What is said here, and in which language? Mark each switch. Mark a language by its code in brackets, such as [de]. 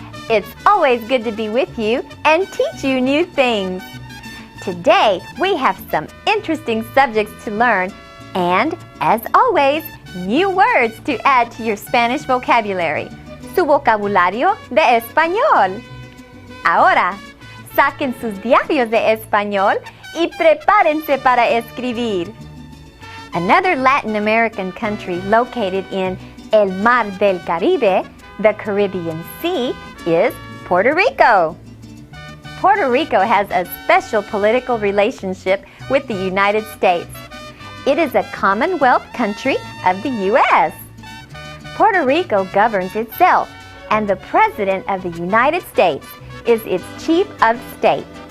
[en] It's always good to be with you and teach you new things. Today, we have some interesting subjects to learn and, as always, new words to add to your Spanish vocabulary. [es] Su vocabulario de español. Ahora, saquen sus diarios de español y prepárense para escribir. [en] Another Latin American country located in el Mar del Caribe, the Caribbean Sea, is Puerto Rico. Puerto Rico has a special political relationship with the United States. It is a Commonwealth country of the U.S. Puerto Rico governs itself, and the President of the United States is its chief of state.